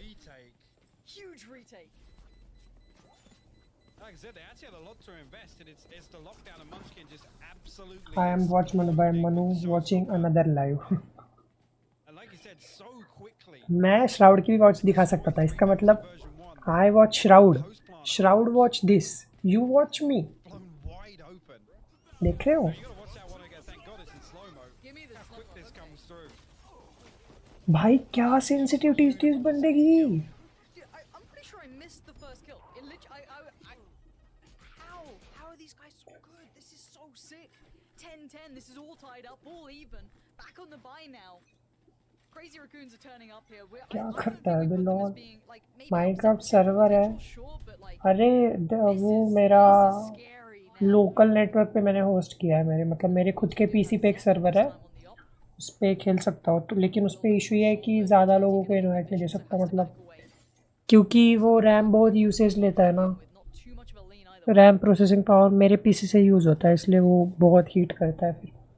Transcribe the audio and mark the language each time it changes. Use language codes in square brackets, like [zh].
[en] Retake. Huge retake. Like I said, they actually had a lot to invest, and it's the lockdown, and Munchkin just absolutely. I am Watchman by Manu watching another live. And like you said, so quickly. [hi] मैं shroud की भी watch दिखा सकता था, इसका मतलब [en] I watch Shroud, Shroud watch this, you watch me. Blown wide open. [hi] देख रहे हो? [en] You gotta watch that one again. Thank God it's in slow mo. Give me the How quick this comes through. [hi] भाई क्या sensitivity थी इस बंदे की. [en] I'm pretty sure I missed the first kill. It literally, how are these guys so good? This is so sick. 10-10. This is all tied up, all even. Back on the buy now. Crazy Raccoons are turning up here. [hi] क्या करता है बिलोन? Minecraft server है. अरे वो मेरा local network पे मैंने host किया है, मेरे मतलब मेरे खुद के पीसी पे एक सर्वर है, उस पे खेल सकता हूँ तो. लेकिन उस पे इशू ये है कि ज़्यादा लोगों को इनवाइट नहीं दे सकता, मतलब क्योंकि वो रैम बहुत यूसेज लेता है ना, रैम प्रोसेसिंग पावर मेरे पीसी से यूज़ होता है, इसलिए वो बहुत हीट करता है फिर.